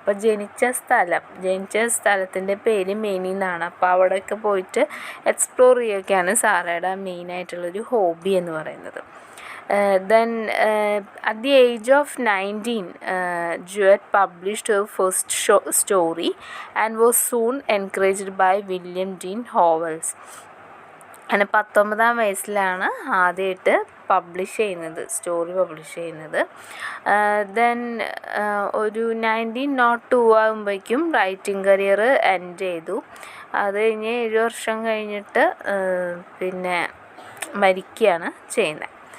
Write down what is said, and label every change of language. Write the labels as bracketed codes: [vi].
[ml] അപ്പോൾ ജനിച്ച സ്ഥലത്തിൻ്റെ പേര് മെയിനി എന്നാണ്. അപ്പോൾ അവിടെയൊക്കെ പോയിട്ട് എക്സ്പ്ലോർ ചെയ്യുകയൊക്കെയാണ് സാറയുടെ മെയിനായിട്ടുള്ളൊരു ഹോബി എന്ന് പറയുന്നത്. [en] Then at the age of 19, Jewett published her first story and was soon encouraged by William Dean Howells. [ml] അങ്ങനെ 19-ാം വയസ്സിലാണ് ആദ്യമായിട്ട് സ്റ്റോറി പബ്ലിഷ് ചെയ്യുന്നത്. ദെൻ ഒരു 1902 ആകുമ്പോഴേക്കും റൈറ്റിംഗ് കരിയർ എൻഡ് ചെയ്തു. അത് കഴിഞ്ഞ് 7 വർഷം കഴിഞ്ഞിട്ട് പിന്നെ മരിക്കുകയാണ് ചെയ്യുന്നത്.